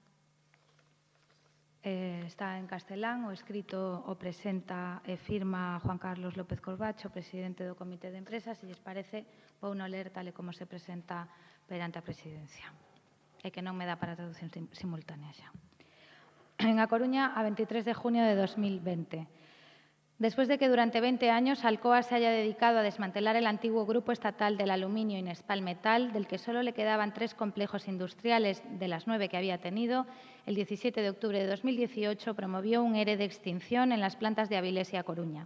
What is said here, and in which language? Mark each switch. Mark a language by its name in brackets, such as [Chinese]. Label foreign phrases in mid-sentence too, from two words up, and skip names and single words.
[Galician] O escrito o presenta e firma Juan Carlos López Corbacho, presidente do Comité de Empresas, e lles parece, vou non ler tal e como se presenta perante a presidencia. E que non me dá para traducción simultánea xa. [Spanish] En A Coruña, a 23 de junio de 2020. Después de que durante 20 años Alcoa se haya dedicado a desmantelar el antiguo grupo estatal del aluminio Inespal Metal, del que solo le quedaban 3 complejos industriales de las 9 que había tenido, el 17 de octubre de 2018 promovió un ERE de extinción en las plantas de Avilés y A Coruña.